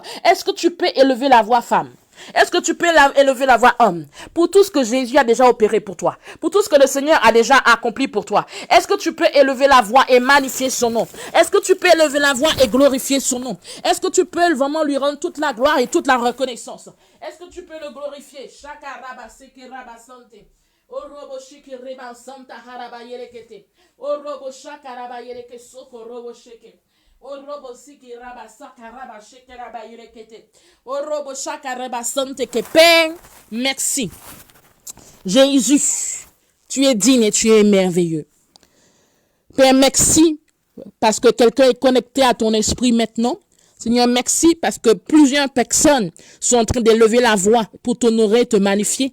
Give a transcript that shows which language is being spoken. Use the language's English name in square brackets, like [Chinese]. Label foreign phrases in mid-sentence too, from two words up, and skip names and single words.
[French] Est-ce que tu peux élever la voix, femme? Est-ce que tu peux élever la voix, homme, pour tout ce que Jésus a déjà opéré pour toi, pour tout ce que le Seigneur a déjà accompli pour toi? Est-ce que tu peux élever la voix et magnifier son nom? Est-ce que tu peux élever la voix et glorifier son nom? Est-ce que tu peux vraiment lui rendre toute la gloire et toute la reconnaissance? Est-ce que tu peux le glorifier? Orobo shiki reba santa haraba yerekete. Orobo shaka raba yereke soko robo sheke. Orobo siki raba saka raba sheke raba yerekete. Orobo shaka reba sante ke. Père, merci. Jésus, tu es digne et tu es merveilleux. Père, merci parce que quelqu'un est connecté à ton esprit maintenant. Seigneur, merci parce que plusieurs personnes sont en train d'élever la voix pour t'honorer, te magnifier.